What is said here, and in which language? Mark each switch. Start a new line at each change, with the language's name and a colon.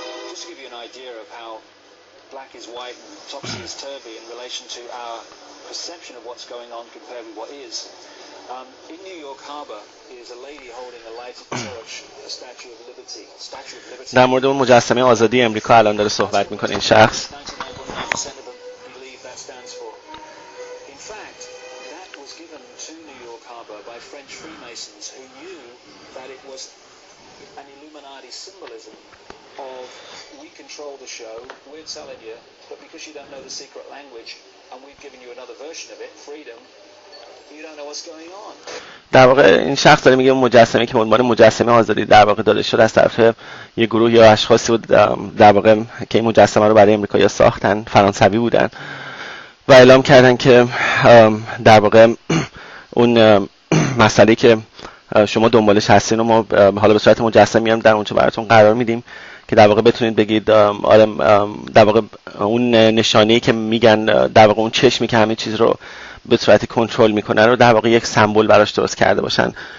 English: Just to give you an idea of how black is white and topsy is turvy in relation to our perception of what's going on compared with what is. In New York Harbor is a lady holding a lighted torch, a Statue of Liberty.
Persian: در مورد اون مجسمه آزادی امریکا الان داره صحبت میکنه این شخص.
English: 99.9% of them believe that stands for. In fact, that was given to New York Harbor by French Freemasons who knew that it was an Illuminati symbolism of we control the show, we're telling you, but because you don't know the secret language and we've given you another version of it, freedom, you don't know what's going on.
Persian: در واقع این شخص داره میگه مجسمه که عنوان مجسمه آزادی در واقع داده شد از طرف یه گروه یا اشخاصی بود در واقع که این مجسمه رو برای امریکایی‌ها ساختن، فرانسوی بودن و اعلام کردن که در واقع اون مسئله که شما دنبالش هستین و ما حالا به صورت مجسمی هم در اونجا براتون قرار میدیم که در واقع بتونید بگید آره در واقع اون نشانه‌ای که میگن در واقع اون چشمی که همه چیز رو به صورتی کنترل میکنه رو در واقع یک سمبل براش درست کرده باشن.